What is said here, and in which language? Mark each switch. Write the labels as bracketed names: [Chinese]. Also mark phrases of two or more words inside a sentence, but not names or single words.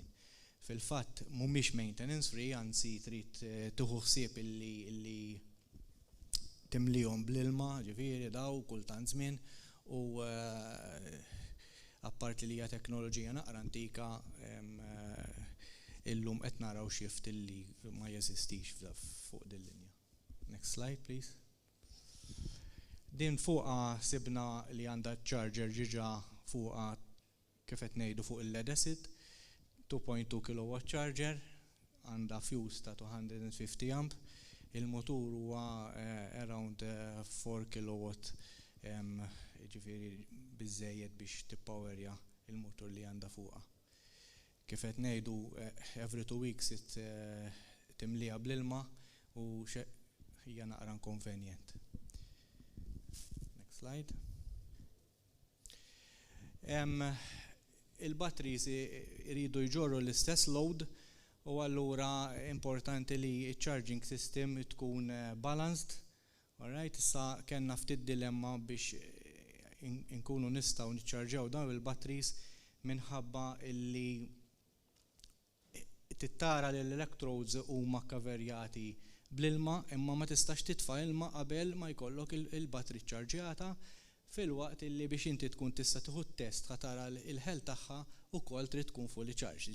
[Maltese] Fil-fatt mhumiex [English] maintenance free, [Maltese] anzi trid tieħu ħsieb illi timlihom bl-ilma, ġifieri daw kultant żmien u apparti li hija teknoloġija naqra antika illum qed naraw shift illi ma jeżistix fuq din linja. [English] Next slide, please. [Maltese] Din fuqha sibna li għandha charger ġiġa fuqha kif qed ngħidu fuq il-lead-acid, 2.2 kW charger, għandha fuse ta' 250 amp, il-motur huwa around 4 kW ġifieri biżżejjed biex tippowerja il-motur li għandha fuqha. Kif qed ngħidu [English] every 2 weeks [Maltese] timliha bl-ilma u hija naqra inconvenient. [English] Next slide. [Maltese] Il-batteries iridu jġorru l-istess load u allura importanti li il- [English] charging system [Maltese] tkun balanced. Alright, issa kellna ftit dilemma biex inkunu nistgħu niċċarġjaw dawn il-batteries minħabba illi tittara li l-electrodes huma kkaverjati bl-ilma imma ma tistax titfa' ilma qabel ma jkollok il-battery ċċarġjata fil-waqt illi biex inti tkun tista' tieħu t-test tara il-ħel tagħha wkoll trid tkun [English] fully charged.